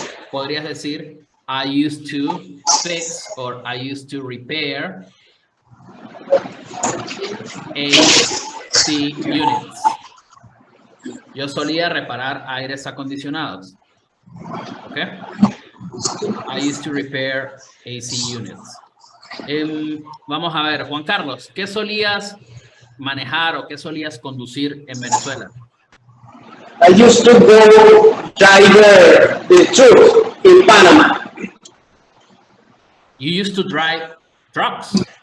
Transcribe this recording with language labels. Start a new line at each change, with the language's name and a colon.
Spanish: Podrías decir,
English: I used to fix or I used to repair AC units.
Spanish: Yo solía reparar aires acondicionados. ¿Ok?
English: I used to repair AC units.
Spanish: Vamos a ver, Juan Carlos, ¿qué solías manejar o qué solías conducir en Venezuela?
English: I used to go drive the truck in Panama. You used to drive trucks.